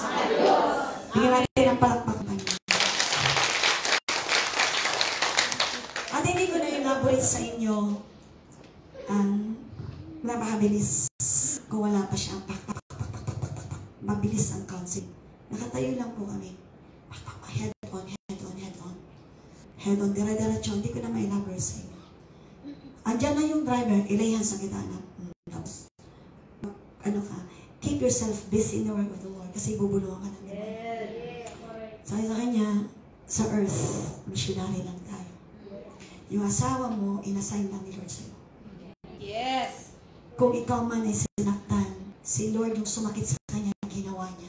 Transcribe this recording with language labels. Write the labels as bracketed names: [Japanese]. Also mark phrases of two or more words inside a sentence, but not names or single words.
[Filipino] Bigyan natin ang palakpakan. At hindi ko na elaborate sa inyo ang napakabilis kung wala pa siya. Mabilis ang counseling. Nakatayo lang po kami. [English] Head on, head on, head on. Head on, [Filipino] dira-diretso. Hindi ko na ma-elaborate sa inyo. Andiyan na yung driver, ilayan sa gitana. Tapos, ano ka, [English] keep yourself busy in the work of the Lord [Filipino] kasi bubulungan ka ng Lord. Sabi sa kanya, sa earth, missionary lang tayo. Yung asawa mo, inassign lang ni Lord sa'yo. kung ikaw man ay sinaktan, si Lord yung sumakit sa kanya, ginawa niya.